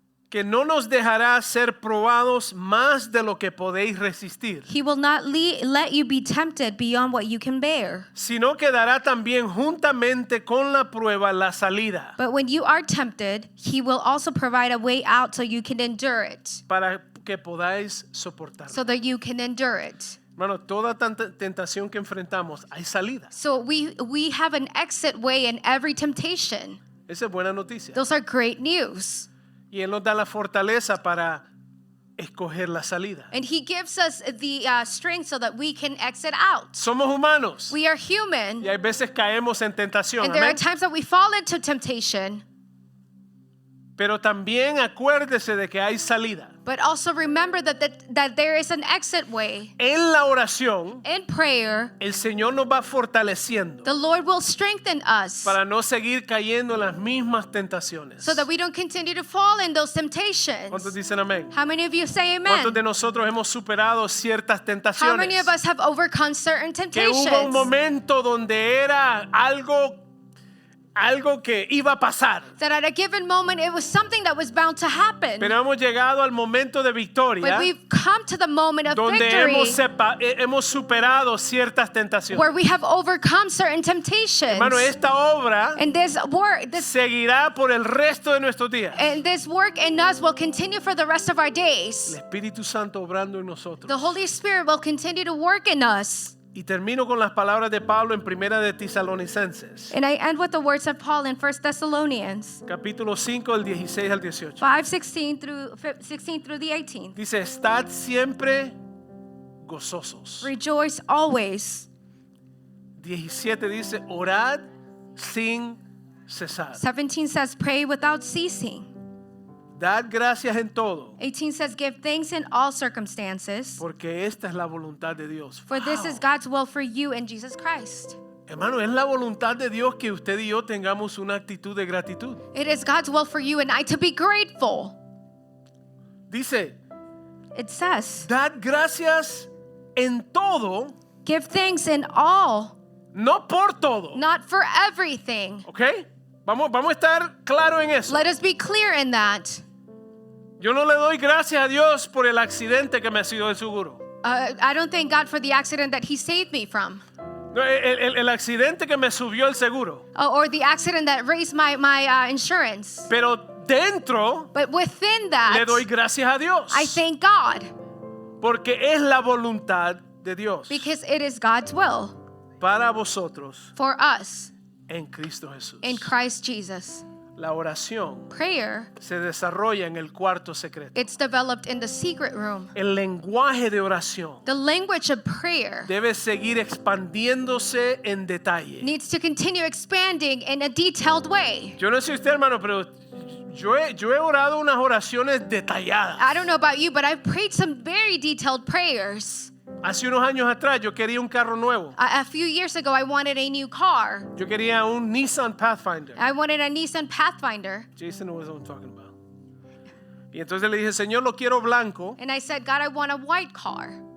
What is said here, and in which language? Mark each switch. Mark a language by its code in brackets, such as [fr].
[es] que no nos dejará ser probados más de lo que podéis resistir, [en] He will not let you be tempted beyond what you can bear. [es] sino que dará también juntamente con la prueba la salida, [en] But when you are tempted, He will also provide a way out so you can endure it. [es] para que podáis soportar. [en] So that you can endure it. [es] Hermano, toda tentación que enfrentamos, hay salida. [en] So we have an exit way in every temptation. [es] Esa es buena noticia. [en] Those are great news. [es] Y Él nos da la fortaleza para escoger la salida. [en] And He gives us the strength so that we can exit out. [es] Somos humanos [en] We are human. [es] y hay veces caemos en tentación. [en] And there are [es] Amén. [en] times that we fall into temptation. [es] Pero también acuérdese de que hay salida. [en] But also remember that there is an exit way. [es] En la oración, [en] In prayer, [es] el Señor nos va fortaleciendo [en] the Lord will strengthen us [es] para no seguir cayendo en las mismas tentaciones. [en] so that we don't continue to fall in those [es] ¿Cuántos [en] temptations. [es] dicen amén? [en] How many of you say [es] ¿Cuántos de [en] amen? [es] nosotros hemos superado ciertas [en] How many [es] tentaciones? [en] of us have overcome certain [es] Que hubo un [en] temptations? [es] momento donde era algo que iba a pasar. [en] That at a given moment it was something that was bound to happen. [es] Pero hemos llegado al momento de victoria [en] But we've come to the moment of [es] donde [en] victory [es] hemos superado ciertas tentaciones. [en] where we have overcome certain temptations. [es] Hermano, esta obra [en] And this [es] seguirá por el resto de nuestros días. [en] work in us will continue for the rest of our days. [es] El Espíritu Santo obrando en nosotros [en] The Holy Spirit will continue to work in us [es] Y termino con las palabras de Pablo en Primera de Tesalonicenses, [en] And I end with the words of Paul in 1 Thessalonians [es] capítulo 5, del 16 al 18. [en] 5:16 through the 18. [es] Dice, estad siempre gozosos. [en] Rejoice always. [es] 17 dice, orad sin cesar. [en] 17 says, pray without ceasing. [es] Dad gracias en todo, [en] 18 says, give thanks in all circumstances, [es] porque esta es la voluntad de Dios. [en] for this is God's will for you in Jesus Christ. [es] Hermano, es la voluntad de Dios que usted y yo tengamos una actitud de gratitud. [en] It is God's will for you and I to be grateful. [es] Dice, [en] It says, [es] dad gracias en todo, [en] give thanks in all, [es] no por todo. [en] not for everything. [es] ¿Ok? Vamos a estar claros en eso. [en] Let us be clear in that. [es] Yo no le doy gracias a Dios por el accidente que me ha sido el seguro. [en] I don't thank God for the accident that He saved me from, [es] No, el accidente que me subió el seguro. [en] or the accident that raised my insurance. [es] Pero dentro [en] But within [es] le [en] that, [es] doy gracias a Dios. [en] I thank God [es] Porque es la voluntad de Dios [en] because it is God's will [es] para vosotros [en] for us [es] en Cristo Jesús. [en] in Christ Jesus. [es] La oración [en] Prayer, [es] se desarrolla en el cuarto secreto. [en] it's developed in the secret room. [es] El lenguaje de oración [en] The language of prayer [es] debe seguir expandiéndose en detalle. [en] needs to continue expanding in a detailed way. [es] Yo no sé usted, hermano, pero yo he orado unas oraciones detalladas. [en] I don't know about you, but I've prayed some very detailed prayers. [es] Hace unos años atrás yo quería un carro nuevo. [en] A few years ago, I wanted a new car. [es] Yo quería un Nissan Pathfinder. [en] I wanted a Nissan Pathfinder. Jason knows what I'm talking about. [es] Y entonces le dije, Señor, lo quiero blanco, [en] And I said, God, I want a white car